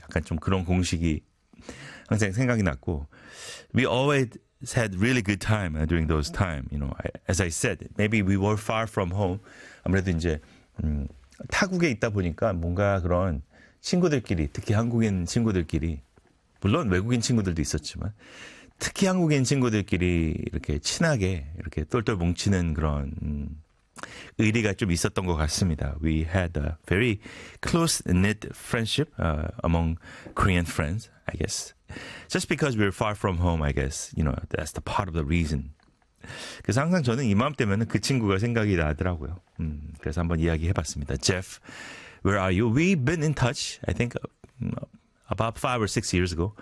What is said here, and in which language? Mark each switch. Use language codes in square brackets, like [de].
[ko] 약간 좀 그런 공식이 항상 생각이 났고. [en] We always had really good time during those time. You know, as I said, maybe we were far from home. [ko] 아무래도 이제 타국에 있다 보니까 뭔가 그런 친구들끼리 특히 한국인 친구들끼리 물론 외국인 친구들도 있었지만 특히 한국인 친구들끼리 이렇게 친하게 이렇게 똘똘 뭉치는 그런 의리가 좀 있었던 것 같습니다. [en] We had a very close-knit friendship among Korean friends, I guess. Just because we were far from home, I guess, you know, that's the part of the reason. [ko] 그래서 항상 저는 이맘때면 그 친구가 생각이 나더라고요. 그래서 한번 이야기해봤습니다. [en] Jeff, where are you? We've been in touch, I think, about 5 or 6 years ago.